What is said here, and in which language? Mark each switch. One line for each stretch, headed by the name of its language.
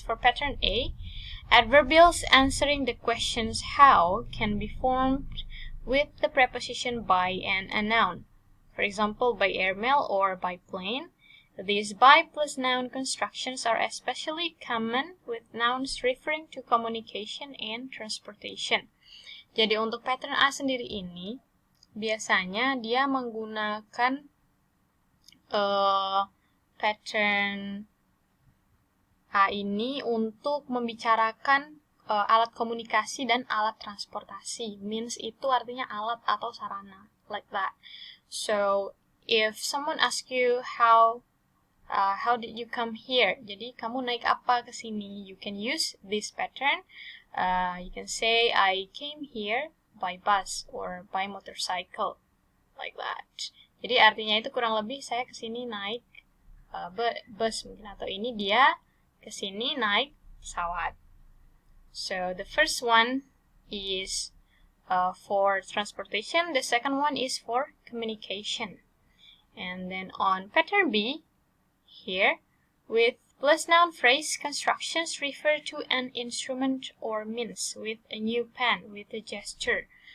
English: For pattern A, adverbials answering the questions how can be formed with the preposition by and a noun. For example, by airmail or by plane. These by plus noun constructions are especially common with nouns referring to communication and transportation.
Indonesian: Jadi untuk pattern A sendiri ini, biasanya dia menggunakan pattern A ini untuk membicarakan alat komunikasi dan alat transportasi. Means itu artinya alat atau sarana,
English: like that. So, if someone asks you how did you come here?
Indonesian: Jadi, kamu naik apa ke sini?
English: You can use this pattern. You can say, I came here by bus or by motorcycle. Like that.
Indonesian: Jadi, artinya itu kurang lebih saya ke sini naik bus mungkin. Atau ini dia ke sini naik pesawat.
English: So, the first one is for transportation. The second one is for communication. And then on pattern B, here, with plus noun phrase, constructions refer to an instrument or means with a new pen, with a gesture.